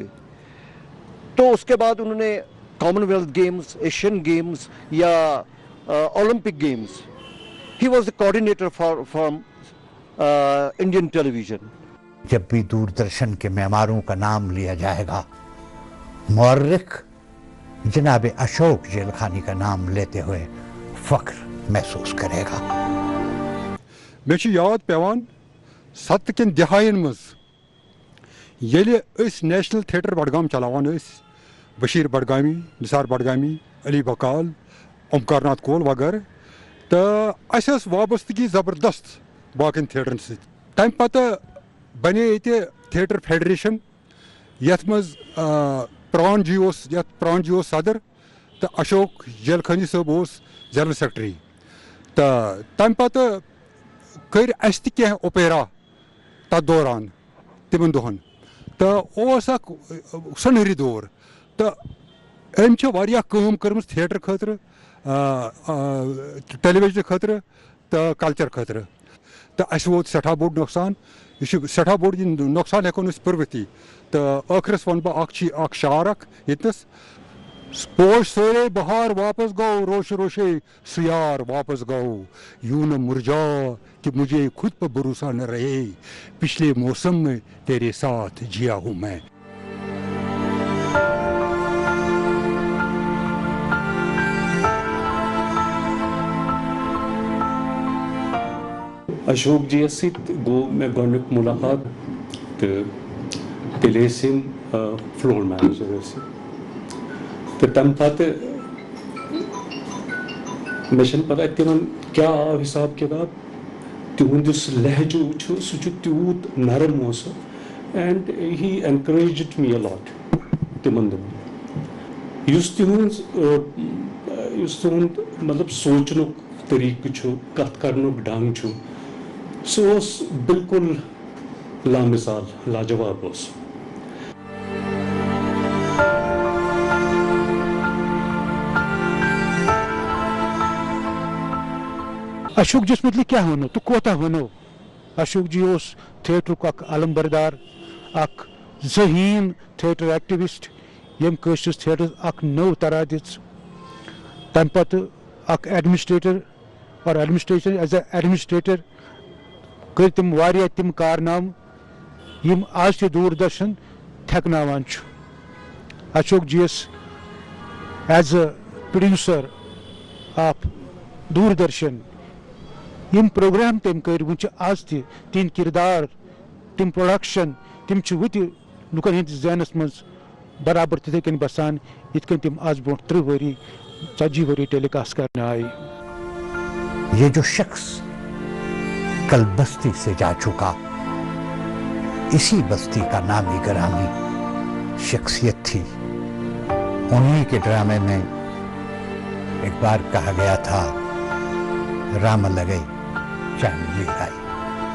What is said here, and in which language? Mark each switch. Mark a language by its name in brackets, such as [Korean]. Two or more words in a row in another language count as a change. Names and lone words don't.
[Hindi] तो उसके बाद उन्होंने [English] Commonwealth Games, Asian Games या Olympic Games, he was the coordinator from Indian Television. [Hindi] जब भी दूरदर्शन के मेमारों का नाम लिया जाएगा, मुअर्रिख जनाब अशोक जेलखानी का नाम लेते हुए फख्र महसूस करेगा। [Kashmiri] मे याद पेवान 70 के दहायन मज येले नेशनल थिएटर बडगाम चलावान, बशीर बडगामी, निसार बडगामी, अली बकाल, ओमकार नाथ कोल वगैरह, तो अस वाबस्तगी ज़बरदस्त बाकी थिएटरन सत। तम पत बने ये थिएटर फेडरेशन, यथ मज प्राण जी सदर, तो अशोक जेलखानी साहब जनरल सेक्रेटरी। तो तम पत कर अस तह ओपेरा तथ दौरान तिमन दोहन, तो सनहरी दौर, तो अम काम कर्म थिएटर खतर, टेलीविजन खतर, तो कल्चर खतर। तो अस वोत सठा बोड़ नुकसान, यह सठा बोड़ नुकसान हेको पर्वती। तो आखिरस वन बह शार यतनस, पोश सरे बहार वापस गो, रोश रोशे सुयार वापस गो, [Hindi] यूं न मुरझा कि मुझे खुद पर भरोसा न रहे, पिछले मौसम में तेरे साथ जिया हूं मैं। [Kashmiri] अशोक जी गो मे गोडनिक मुलाकात, तो तेल [English] floor manager, [Kashmiri] तो तम पत मे पता तिमन क्या आव हिसाब किताब, तिहुंद लहजो सह तूत नरम [English] and he encouraged me a lot [Kashmiri] तिमन दोन। तुंद मतलब सोचनुक तरीक कत करनुक ढंग सह बिल्कुल लामिसाल, लाजवाब। अशोक जिस मतलब क्या वनो तो कोता वनो। अशोक जी थिएटर अलम बरदार, जहीन [English] theatre activist, [Kashmiri] यम कशस थिएटर नव तरा दिस। तम पत एडमिनिस्ट्रेटर और एडमिनिस्ट्रेशन [English] as an administrator [Kashmiri] कर तम वारिया तम कारनाम यम आज ते दूरदर्शन थकनावान छु। अशोक जी [English] as a producer of Doordarshan [Kashmiri] यम प्रोग्राम तम कर वो आज तिन किरदार, तिम प्रोडक्शन, तिम वत लुकन हंदिस जहनस मज बराबर तिथे कन बसान यथ तिम आज ब्रो 30 वरी 40 वरी टेलीकास्ट करने आए। [Hindi] ये जो शख्स कल बस्ती से जा चुका, इसी बस्ती का नामी गरामी शख्सियत थी। उन्हीं के ड्रामे में एक बार कहा गया था, राम लगे चांदनी आई।